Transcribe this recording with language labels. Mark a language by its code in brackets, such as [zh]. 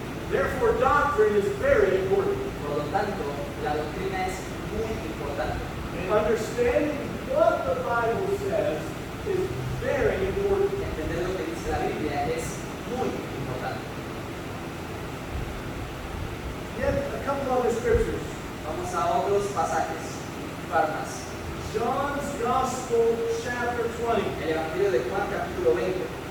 [en] Therefore, doctrine is very important. [es] Por lo tanto, la doctrina es muy importante. [en] Understanding what the Bible says is very important. [es] Entender lo que dice la Biblia es muy importante. [en] Yet a couple other scriptures. [es] Vamos a otros pasajes, un par más. [en] John's Gospel, chapter 20. [es] El Evangelio de Juan, capítulo 20.